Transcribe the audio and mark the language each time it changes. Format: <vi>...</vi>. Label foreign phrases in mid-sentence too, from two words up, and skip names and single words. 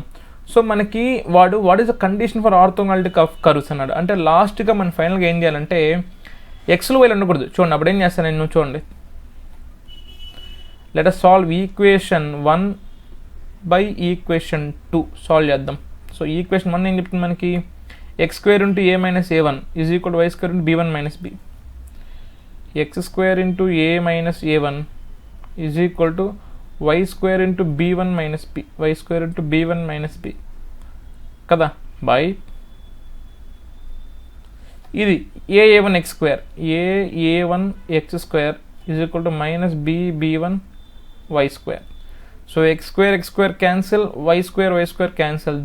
<en>సో మనకి what is the condition for orthogonality of curves అన్నాడు.</en> <te>అంటే లాస్ట్గా మనం ఫైనల్గా ఏం చేయాలంటే ఎక్స్లు వైలు ఉండకూడదు. చూడండి అప్పుడు ఏం చేస్తాను నేను, చూడండి</te> <en>let us solve equation 1 by equation 2 solve</en> <te>చేద్దాం.</te> <en>so equation 1</en> <te>ఏం చెప్తుంది మనకి, x² × a - a1 = y² × b1 - b. x² × a - a1 = y² × b1 - b, y² × b1 - b కదా, బై ఇది aa1x² = -bb1y².</te> <en>so x² cancel, y² cancel.</en>